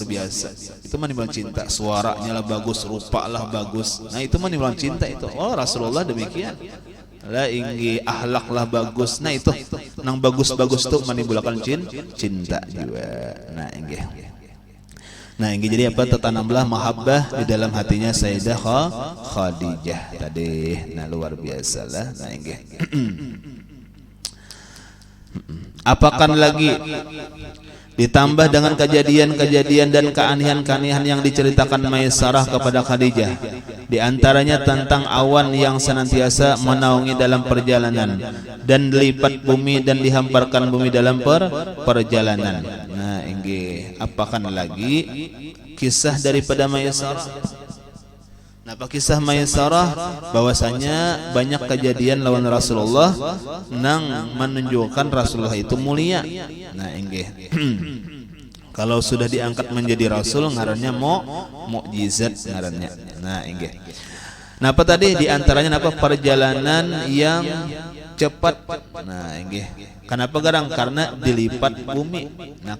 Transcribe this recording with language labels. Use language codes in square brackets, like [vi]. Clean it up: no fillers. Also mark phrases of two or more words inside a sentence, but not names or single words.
[id] biasa itu menimbulkan cinta suaranya lah bagus rupa lah bagus nah itu menimbulkan cinta itu Rasulullah demikian lah inggi akhlak lah bagus nah itu nang bagus-bagus tuh menimbulkan cinta juga nah inggi jadi apa tertanamlah mahabbah di dalam hatinya Sayyidah Khadijah tadi nah luar biasa lah nah inggi apakan lagi ditambah dengan kejadian-kejadian dan keanehan-keanehan yang diceritakan Maisarah kepada Khadijah di antaranya tentang awan yang senantiasa menaungi dalam perjalanan dan lipat bumi dan dihamparkan bumi dalam perjalanan nah ini apakan lagi kisah daripada Maisarah nah kisah Maisarah bahwasanya banyak kejadian lawan Rasulullah [bjn] nang menunjukkan Rasulullah itu mulia nah inggih kalau sudah diangkat menjadi rasul ngarannya mukjizat ngarannya nah inggih nah apa tadi diantaranya apa perjalanan yang cepat nah inggih kenapa garang karena dilipat bumi nah